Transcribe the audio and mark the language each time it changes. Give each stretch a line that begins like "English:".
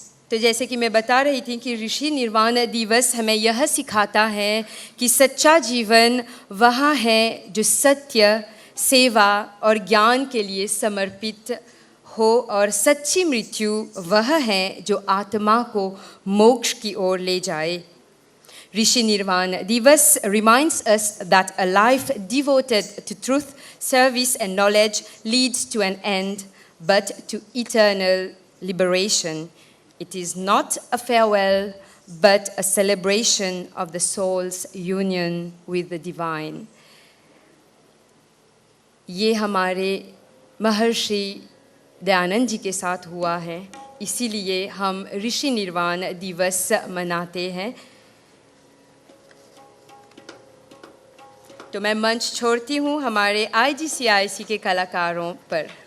Hindi: तो जैसे कि मैं बता रही थी कि ऋषि निर्वाण दिवस हमें यह सिखाता है कि सच्चा जीवन वह है जो सत्य, सेवा और ज्ञान के लिए समर्पित हो, और सच्ची मृत्यु वह है जो आत्मा को मोक्ष की ओर ले जाए।
English: Rishi Nirvan Diwas reminds us that a life devoted to truth, service and knowledge leads to an end, but to eternal liberation. It is not a farewell, but a celebration of the soul's union with the divine.
Hindi: ये हमारे महर्षि दयानंद जी के साथ हुआ है, इसीलिए हम ऋषि निर्वाण दिवस मनाते हैं। तो मैं मंच छोड़ती हूँ हमारे IGCIC के कलाकारों पर।